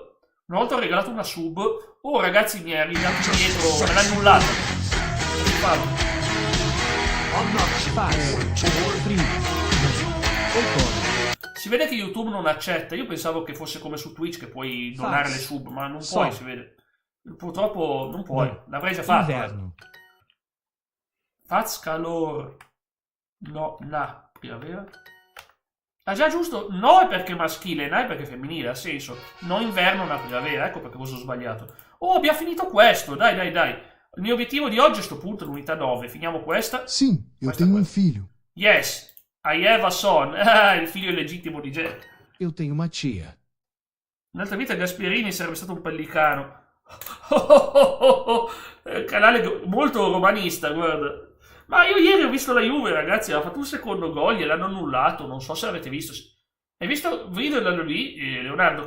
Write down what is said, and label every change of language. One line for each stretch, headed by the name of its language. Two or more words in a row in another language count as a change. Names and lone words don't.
Italian: Oh ragazzi, mi è arrivato dietro, me l'ha annullata. Si vede che YouTube non accetta. Io pensavo che fosse come su Twitch che puoi donare le sub, ma non puoi, si vede. Purtroppo non puoi. L'avrei già fatto.
Portuguese: Inverno. Faz calor. No, primavera.
Italian: Ah già, giusto. No è perché maschile, na è perché femminile, ha senso.
Portuguese: No inverno, na primavera.
Italian: Ecco perché cosa ho sbagliato. Oh, abbiamo finito questo. Dai. Il mio obiettivo di oggi è sto punto, l'unità 9. Finiamo questa.
Portuguese: Sim, eu tenho um filho.
English: Yes. I have a son.
Italian: Il figlio illegittimo di Jack.
Portuguese: Eu tenho uma tia.
Italian: Un'altra vita Gasperini sarebbe stato un pellicano. Canale molto romanista, guarda. Ma io ieri ho visto la Juve, ragazzi, ha fatto un secondo gol, gliel'hanno annullato, non so se l'avete visto. Hai visto il video della lì, Leonardo?